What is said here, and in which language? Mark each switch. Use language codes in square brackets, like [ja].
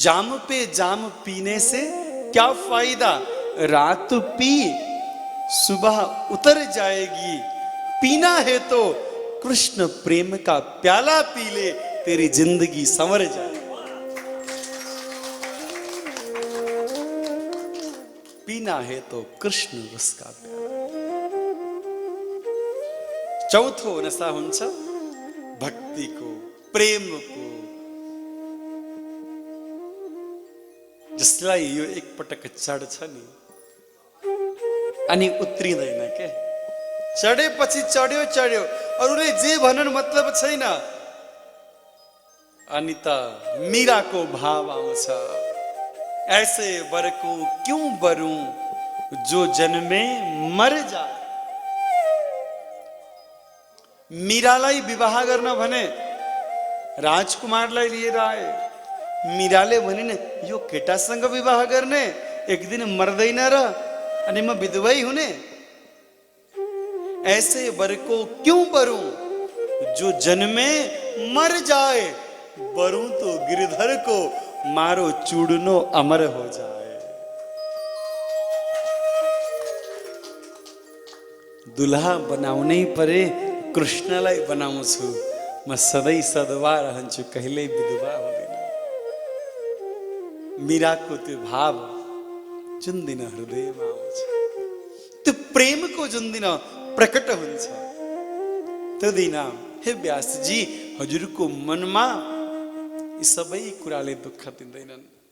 [hi] जाम पे जाम पीने से क्या फायदा, रात पी सुबह उतर जाएगी। पीना है तो कृष्ण प्रेम का प्याला पी ले, तेरी जिंदगी संवर जाएगी। पीना है तो कृष्ण रस का प्याला। [ne] चौथो नशा हुन्छ भक्तिको, प्रेमको, जसलाई यो एकपटक चढ्छ नि अनि उत्रिँदैन के। चढेपछि चढ्यो चढ्यो, अरूले जे भनन् मतलब छैन। अनि त मीराको भाव आउँछ, [hi] ऐसे वर को क्यों वरूं जो जन्मे मर जाए। [ne] मीरालाई विवाह गर्न भने राजकुमारलाई लिएर आए। मीराले भनिन् यो केटासँग विवाह गर्ने, एक दिन मर्दैन र अनि म विधवै हुने। [hi] ऐसे वर को क्यों वरूं जो जन्मे मर जाए, वरूं तो गिरधर को मारो चूड़नो अमर हो जाए। [ne] दुल्हा बनाउनै परे कृष्णलाई बनाउँछु, म सधैँ सधवा रहन्छु, कहिल्यै विधवा हुँदिन। मीराको त्यो भाव जुन दिन हृदयमा आउँछ, त्यो प्रेमको जुन दिन प्रकट हुन्छ, त्यो दिन हे व्यासजी हजुरको मनमा यी सबै कुराले दुःख दिँदैनन्।